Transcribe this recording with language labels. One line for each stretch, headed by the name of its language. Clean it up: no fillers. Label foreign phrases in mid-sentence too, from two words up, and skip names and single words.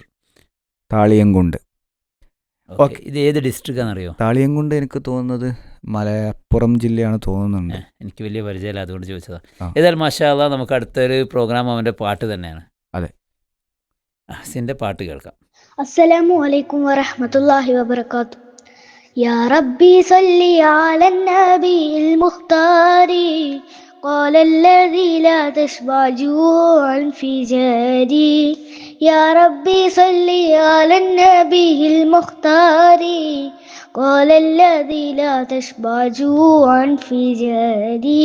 Malayalam: താളിയംകുണ്ട്. ഇത് ഏത് ഡിസ്ട്രിക്റ്റ് ആണെന്നറിയോ? താളിയംകുണ്ട് എനിക്ക് തോന്നുന്നത് മലപ്പുറം ജില്ലയാണ് തോന്നുന്നുണ്ട്. എനിക്ക് വലിയ പരിചയമില്ല, അതുകൊണ്ട് ചോദിച്ചതാ. ഏതായാലും
Arabic: ما شاء الله,
Malayalam: നമുക്ക് അടുത്തൊരു പ്രോഗ്രാം അവൻ്റെ പാട്ട് തന്നെയാണ്. അതെ, അഹ്സിൻ്റെ പാട്ട് കേൾക്കാം.
Arabic: السلام عليكم ورحمة الله وبركاته. يا ربي صل على النبي المختار، قال الذي لا تشبع جوعا في جاري. يا ربي صل على النبي المختار، قال الذي لا تشبع جوعا في جاري.